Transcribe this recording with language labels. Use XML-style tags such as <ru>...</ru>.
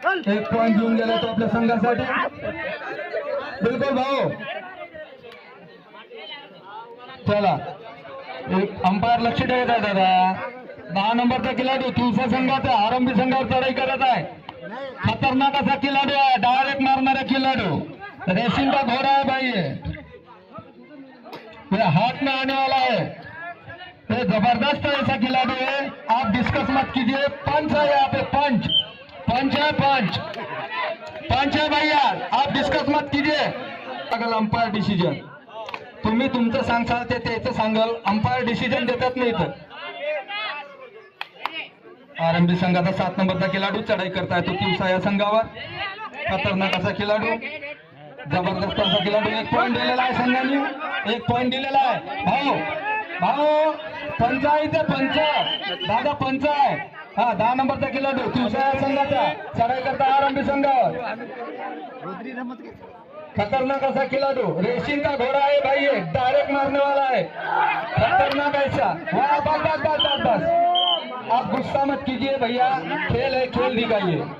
<mr>1 point घेऊन गेला तो आपल्या संघासाठी. बिलकुल भाऊ. चला, एक अंपायर लक्ष ठेवत आहे दादा. 10 नंबरचा खिलाडू तुळसा संघाचा आरंभी संघावर चढाई करत आहे. खतरनाक असा खिलाडू आहे, डायरेक्ट मारणारा खिलाडू.</mr> <hi>रेसिंग का घोड़ा है भाई, ये हाथ में आने वाला है. ये जबरदस्त ऐसा खिलाड़ी है, आप डिस्कस मत कीजिए. पंच है यहाँ पे, पंच है, पंच है भैया, आप डिस्कस मत कीजिए.</hi> <mr>अगल अंपायर डिसिजन तुम्ही तुमचं सांगसाल ते त्याचं सांगाल. अंपायर डिसिजन देतात नाही तर. आरंभी संघाचा 7 नंबरचा खिलाडू चढाई करताय तो तिवसा या संघावर. खतरनाक असा खिलाडू, जबरदस्त असा खिलाडू. 1 पॉइंट दिलेला आहे संघाने, 1 पॉइंट दिलेला आहे. भाऊ पंच आहे इथे, पंच दादा, पंच आहे. हा, 10 नंबरचा खिलाडू तिवसा या संघाचा चढाई करता आरंभी संघावर. खतरनाक असा खिलाडू,</mr> <hi>रेसिंग का घोड़ा है भाई, डायरेक्ट मारने वाला है. खतरनाक ऐसा. वाह, बस. आप गुस्सा मत कीजिए भैया, खेल है, खेल दिखाइए.</hi>